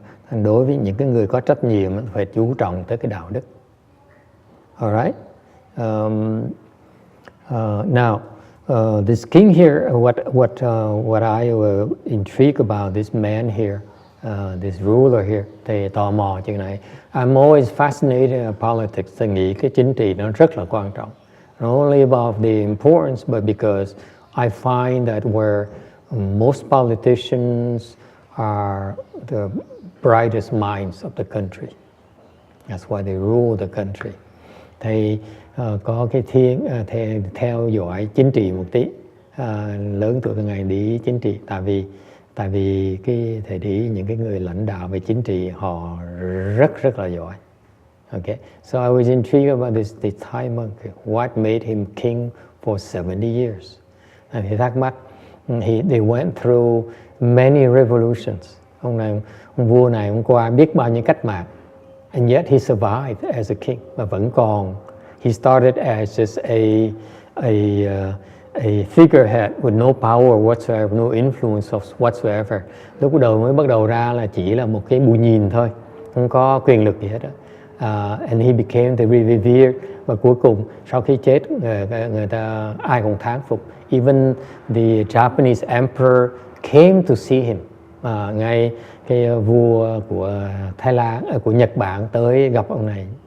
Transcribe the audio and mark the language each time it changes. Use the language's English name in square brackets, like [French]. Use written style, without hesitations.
[Vietnamese] Đối với những cái người có trách nhiệm phải chú trọng tới cái đạo đức. [English] Alright. Now, this king here, what I intrigued about this man here this ruler here. [Vietnamese] Thì tò mò chuyện này. [English] I'm always fascinated in politics. [Vietnamese] Tôi nghĩ cái chính trị nó rất là quan trọng. [English] Not only about the importance, but because I find that where most politicians are the brightest minds of the country. That's why they rule the country. [Vietnamese] Thầy có cái theo dõi chính trị một tí, lớn tuổi ngày đi chính trị, tại vì cái thầy đi những cái người lãnh đạo về chính trị họ rất là giỏi. [English] Okay, so I was intrigued about the Thai monk. What made him king for 70 years? [Vietnamese] Thì thắc mắc, [English] they went through many revolutions. [Vietnamese] Ông vua này ông qua biết bao nhiêu cách mạng, [English] and yet he survived as a king. [Vietnamese] Mà vẫn còn. [English] He started as just a figurehead with no power whatsoever, no influence whatsoever. [Vietnamese] Lúc đầu mới bắt đầu ra là chỉ là một cái bù nhìn thôi, không có quyền lực gì hết đó. [English] And he became the revered. [Vietnamese] Và cuối cùng sau khi chết người ta ai cũng thán phục. [English] Even the Japanese emperor came to see him. [Vietnamese] Ngay cái vua của Thái Lan, của Nhật Bản tới gặp ông này.